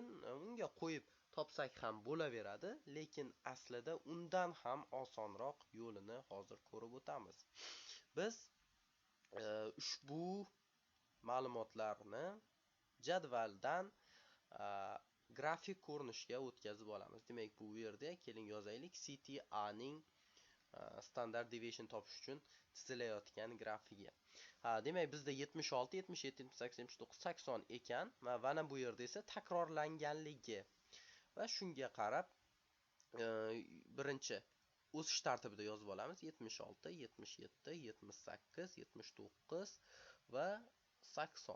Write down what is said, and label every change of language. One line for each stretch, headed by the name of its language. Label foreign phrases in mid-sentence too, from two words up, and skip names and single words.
Uzbek: Unga qo'yib topsak ham bo'laveradi, lekin aslida undan ham osonroq yo'lini hozir ko'rib o'tamiz. Biz ushbu ma'lumotlarni jadvaldan grafik ko'rinishga o'tkazib olamiz. Demak, bu yerda keling yozaylik. City A ning
English: standard deviation
Uzbek: topish uchun chizilayotgan grafigi. Demak, bizda 76, 77, 78, 79, 80 ekan va mana bu yerda esa takrorlanganligi. Va shunga qarab birinchi o'sish tartibida yozib olamiz. 76, 77, 78, 79 va 80.